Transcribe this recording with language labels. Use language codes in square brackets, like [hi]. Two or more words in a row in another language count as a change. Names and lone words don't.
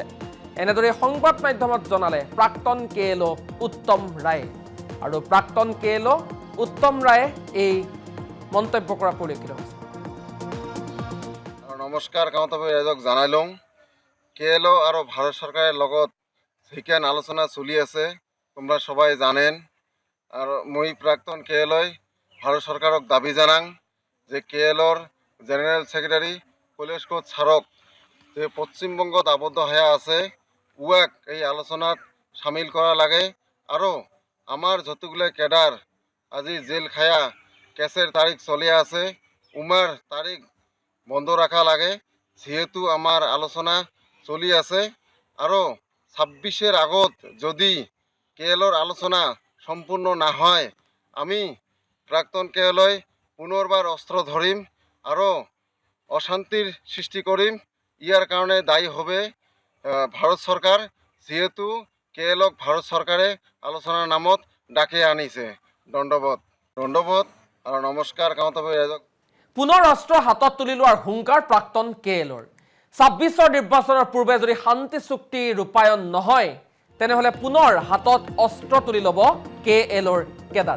[as] এনেদৰে সংবাদ মাধ্যমত জনালে প্ৰাক্তন কেএলঅ উত্তম ৰায়ে। আৰু প্ৰাক্তন কেএলঅ উত্তম ৰায়ে এই মন্তব্য কৰা পৰিলক্ষিত হৈছে। নমস্কাৰ, গাঁৱত ৰাইজক জনাই লওঁ, কেএলঅ আৰু ভাৰত চৰকাৰৰ লগত যিখন আলোচনা চলি আছে [bn] তোমরা সবাই জানেন। [rkt] আর মই প্রাক্তন কেএলঅ ভারত সরকারক দাবি জানাং যে কেএলঅর [en] General Secretary [rkt] কৈলাশ কোচ ছারক যে পশ্চিমবঙ্গত আবদ্ধ হয়ে আছে উয়াক এই আলোচনাত সামিল করা লাগে। আৰু আমার যতগুলো কেডার আজি জেল খায়া কেসের তারিখ চলে আছে উমার তারিখ বন্ধ রাখা লাগে, যেহেতু আমার আলোচনা চলি আছে। আৰু ২৬-এর আগত যদি কেএলঅর আলোচনা সম্পূর্ণ না হয় আমি প্রাক্তন কেএলঅ পুনর্বার অস্ত্র ধরিম আৰু অশান্তির সৃষ্টি করিম। ইয়ার কারণে দায়ী হবে ভারত সরকার, যেহেতু কেএলঅক ভারত সরকারে আলোচনার নামত ডাকে আনিছে। [as] দণ্ডবোধ দণ্ডবোধ আৰু নমস্কাৰ। গাঁৱত ৰাইজক পুনৰ ৰাষ্ট্ৰ হাতত তুলি লোৱাৰ হুংকাৰ প্ৰাক্তন কেএলৰ ২৬ৰ নিৰ্বাচনৰ পূৰ্বে যদি শান্তি চুক্তি ৰূপায়ণ নহয় তেনেহলে পুনৰ হাতত অস্ত্ৰ তুলি ল'ব কেএলৰ কেডাৰে।